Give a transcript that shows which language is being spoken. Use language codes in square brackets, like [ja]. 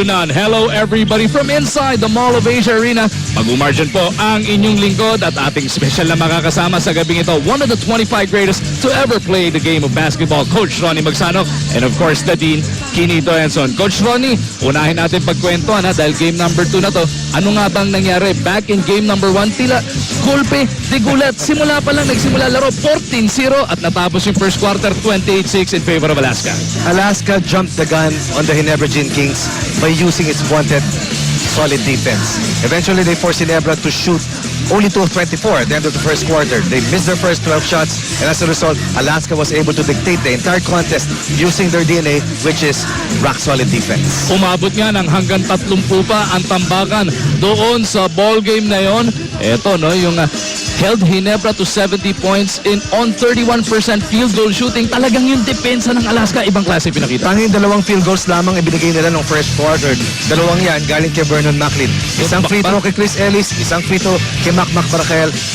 [en] Hello everybody from inside the Mall of Asia Arena. [tl] Mag-umargin po ang inyong lingkod at ating special na makakasama sa gabing ito. [en] One of the 25 greatest to ever play the game of basketball, Coach Ronnie Magsanok. And of course, the Dean, [tl] Kinito Enson. Coach Ronnie, unahin natin pagkwentuhan dahil game number 2 na to. Ano nga bang nangyari? [en] Back in game number 1, [tl] tila gulpe, digulat. Simula pa lang nagsimula laro, 14-0 at natapos yung first quarter, 28-6 [en] in favor of Alaska. Alaska jumped the gun on the Ginebra Gin Kings by using its wanted solid defense. Eventually, they forced Ginebra to shoot only 2 of 24 at the end of the first quarter. They missed their first 12 shots, and as a result, Alaska was able to dictate the entire contest using their DNA, which is rock-solid defense. [tl] Umabot nga ng hanggang 30 pa ang tambakan doon sa ball game na yon. Ito, no, yung [en] held Ginebra to 70 points on 31% field goal shooting. [tl] Talagang yung depensa ng Alaska, ibang klase pinakita. Tanging 2 field goals lamang ibinigay nila ng first quarter. 2 yan galing kay Vernon Macklin. Isang free throw kay Chris Ellis, isang free throw kay Macmac Barakel.